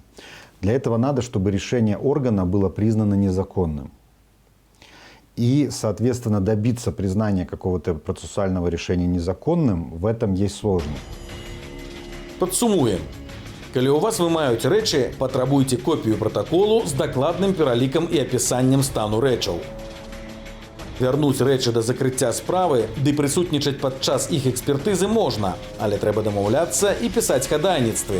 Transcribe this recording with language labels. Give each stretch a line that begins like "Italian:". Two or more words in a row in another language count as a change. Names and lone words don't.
Russian: Для этого надо, чтобы решение органа было признано незаконным. И, соответственно, добиться признания какого-то процессуального решения незаконным, в этом есть сложность.
Belarusian: Падсумуем. Калі у вас вымаюць рэчы, патрабуйце копію пратаколу з дакладным пералікам і апісаннем стану рэчаў. Вярнуць рэчы да закрыцця справы ды прысутнічаць падчас іх экспертызы можна, але трэба дамаўляцца і пісаць хадайніцтвы.